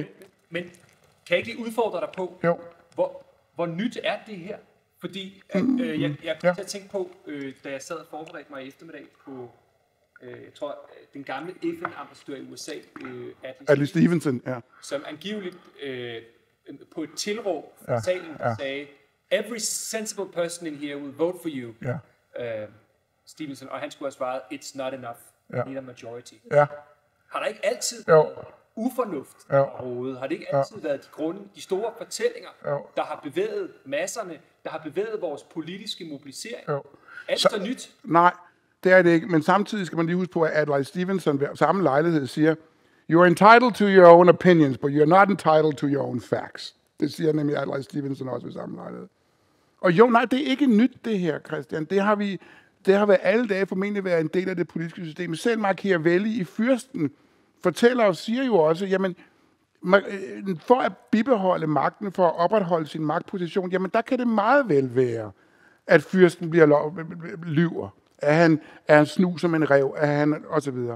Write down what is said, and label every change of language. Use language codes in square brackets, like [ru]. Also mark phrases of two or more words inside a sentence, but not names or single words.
[da] Men kan jeg ikke lige udfordre dig på, hvor nyt er det her? Fordi jeg kom til at tænke på, da jeg sad og forberedte mig i eftermiddag på, jeg tror, den gamle FN-ambassadør i USA, Adlai Stevenson, ja. Som angiveligt på et tilråb fra salen sagde, [en] every sensible person in here will vote for you. [da] Ja. Stevenson, og han skulle have svaret, [en] it's not enough, need a majority. [da] Ja. Har der ikke altid været ufornuft overhovedet? Har det ikke altid været de store fortællinger, der har bevæget masserne, der har bevæget vores politiske mobilisering? Er det så nyt? Nej, det er det ikke. Men samtidig skal man lige huske på, at Adlai Stevenson ved samme lejlighed siger, [en] "You are entitled to your own opinions, but you are not entitled to your own facts." [da] Det siger nemlig Adlai Stevenson også ved samme lejlighed. Og jo, nej, det er ikke nyt det her, Christian. Det har været alle dage formentlig været en del af det politiske system. Selv Machiavelli i Fyrsten fortæller og siger jo også, jamen, for at bibeholde magten, for at opretholde sin magtposition, jamen der kan det meget vel være, at fyrsten lyver, at han er en snu som en ræv, at han og så videre.